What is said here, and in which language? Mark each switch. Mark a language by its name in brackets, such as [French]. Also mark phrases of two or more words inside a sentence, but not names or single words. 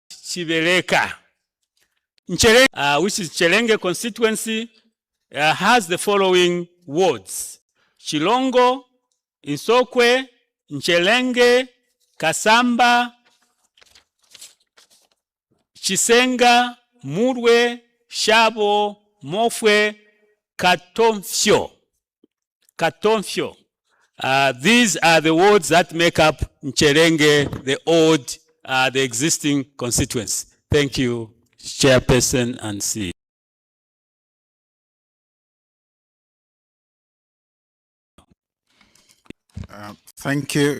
[English] Chibereka. Which is Chelenge constituency, has the following wards: Chilongo, Insokwe, Nchelenge, Kasamba, Chisenga, Murwe, Shabo, Mofwe, Katomfyo. These are the wards that make up Nchelenge, the existing constituency. Thank you, Chairperson and CEO. Thank you.